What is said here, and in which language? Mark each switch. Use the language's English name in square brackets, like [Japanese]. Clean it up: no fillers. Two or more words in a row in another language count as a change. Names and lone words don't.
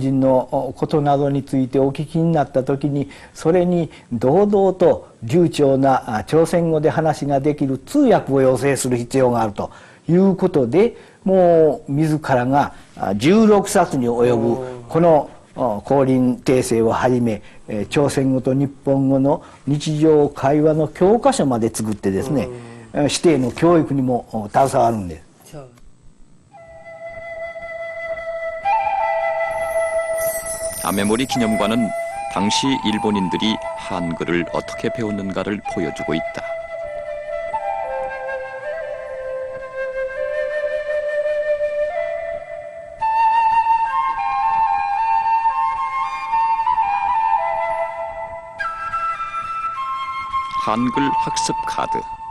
[Japanese] 人のことなどについてお聞きになった時にそれに堂々と流暢な朝鮮語で話ができる通訳を要請する必要があるということでもう自らが16冊に及ぶこの光琳訂正をはじめ朝鮮語と日本語の日常会話の教科書まで作ってですね指定の教育にも携わるんです。 [Korean] 아메모리 기념관은 당시 일본인들이 한글을 어떻게 배웠는가를 보여주고 있다. 한글 학습 카드.